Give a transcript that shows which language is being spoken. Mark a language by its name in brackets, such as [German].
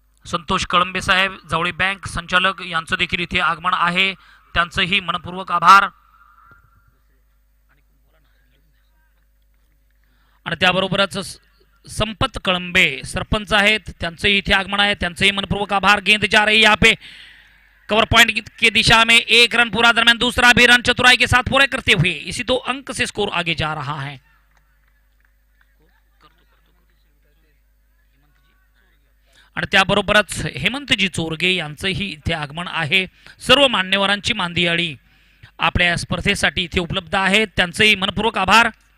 [Marathi] संतोष कळंबे साहेब Jawali bank संचालक यांचं देखील इथे आगमन आहे, त्यांचंही मनपूर्वक आभार। आणि त्याबरोबरच संपत कळंबे सरपंच आहेत, त्यांचंही इथे आगमन आहे, त्यांचंही मनपूर्वक आभार। [Hindi] गेंद जा रही है यहाँ पे कवर पॉइंट की दिशा में, 1 रन पूरा, दरमियान दूसरा भी रन चतुराई के साथ पूरे करते हुए इसी 2 अंक से स्कोर आगे जा रहा है। [Marathi] आणि त्याबरोबरच हेमंतजी चोरगे यांचंही इथे आगमन आहे। सर्व मान्यवरांची मांदियाळी आपल्या स्पर्धेसाठी इथे उपलब्ध आहेत, त्यांचंही मनपूर्वक आभार।